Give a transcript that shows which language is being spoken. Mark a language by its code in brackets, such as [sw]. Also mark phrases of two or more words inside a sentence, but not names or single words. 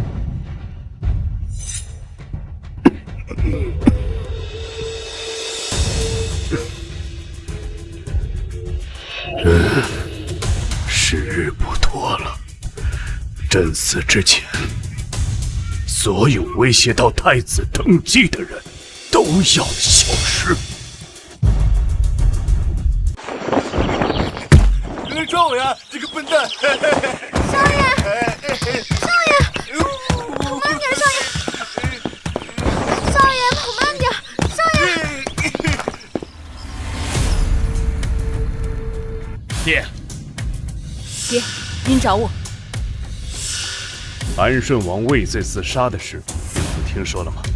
[zh] 时日不多了，朕死之前，所有威脅到太子登基的人都要消失。少爷，这个笨蛋！少爷，少爷，慢點，少爺，少爺，跑慢點，少爺。爹，您找我。安顺王畏罪自殺的事，你聽說了嗎？